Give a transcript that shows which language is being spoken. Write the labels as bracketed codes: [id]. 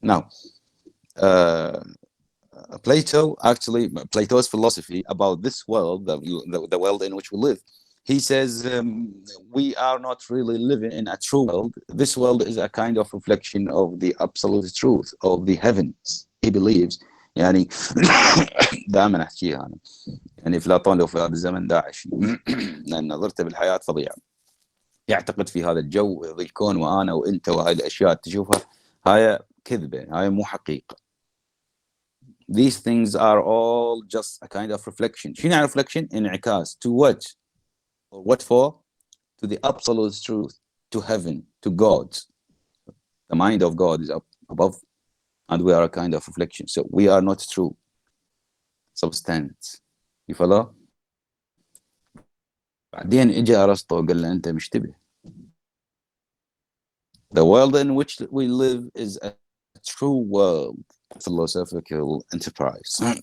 [en] Now, Plato, actually, Plato's philosophy about this world, the world in which we live, he says we are not really living in a true world. This world is a kind of reflection of the absolute truth of the heavens. He believes [ar] يعني دائما احكيها انا يعني افلاطون لو في هذا الزمن داعش لان نظرته بالحياه فظيعه. يعتقد في هذا الجو ذي الكون وانا وانت وهاي الاشياء تشوفها هاي كذبه، هاي مو حقيقه. [en] These things are all just a kind of reflection. [ar] شنو reflection؟ انعكاس. [en] To what? Or what for? To the absolute truth, to heaven, to God. The mind of God is up above, and we are a kind of reflection. So we are not true substance. You follow? [ar] بعدين اجى ارسطو وقال له انت مشتبه. [en] The world in which we live is a true world, philosophical enterprise.